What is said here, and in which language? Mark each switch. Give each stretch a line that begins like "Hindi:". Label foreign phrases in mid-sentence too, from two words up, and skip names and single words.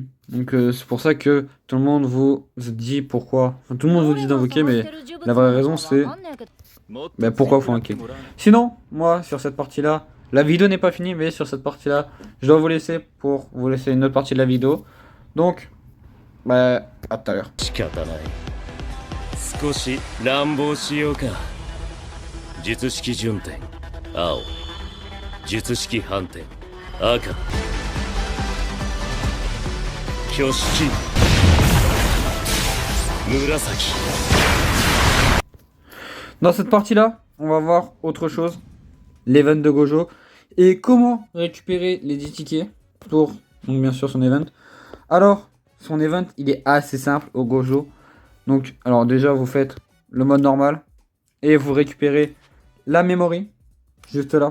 French: Donc c'est pour ça que tout le monde vous dit pourquoi. Enfin, tout le monde vous dit d'invoquer, mais la vraie raison, c'est pourquoi il faut invoquer. Sinon, moi, sur cette partie-là, la vidéo n'est pas finie, mais sur cette partie-là, je dois vous laisser pour vous laisser une autre partie de la vidéo. Donc, à tout à l'heure.
Japanese: 仕方ない少し乱暴しようか術式順転青術式反転赤挙式紫
French: Dans cette partie-là, on va voir autre chose, l'event de Gojo, et comment récupérer les 10 tickets pour, donc bien sûr, son event. Alors, son event, il est assez simple au Gojo. Donc, alors déjà, vous faites le mode normal, et vous récupérez la memory, juste là.